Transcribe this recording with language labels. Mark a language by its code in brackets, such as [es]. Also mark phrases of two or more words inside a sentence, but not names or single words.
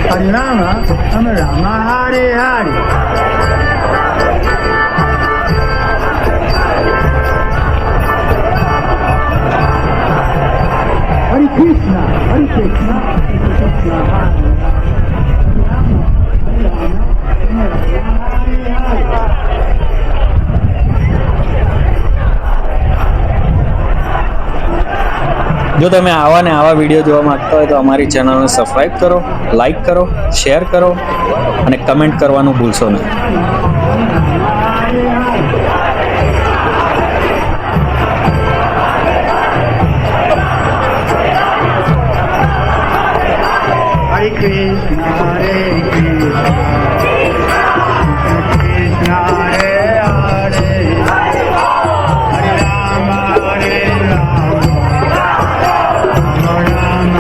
[sa] राम राम, हरे हरे। हरे कृष्ण, हरे कृष्ण, कृष्ण कृष्ण, हरे राम, हरे हरे. [gu] જો તમે આવા ને આવા વિડીયો જોવા માંગતા હોય તો અમારી ચેનલને સબસ્ક્રાઈબ કરો, લાઈક કરો, શેર કરો અને કમેન્ટ કરવાનું ભૂલશો નહીં. [sa] हरे कृष्ण, हरे कृष्ण, कृष्ण हरे हरे, हरे राम, हरे राम,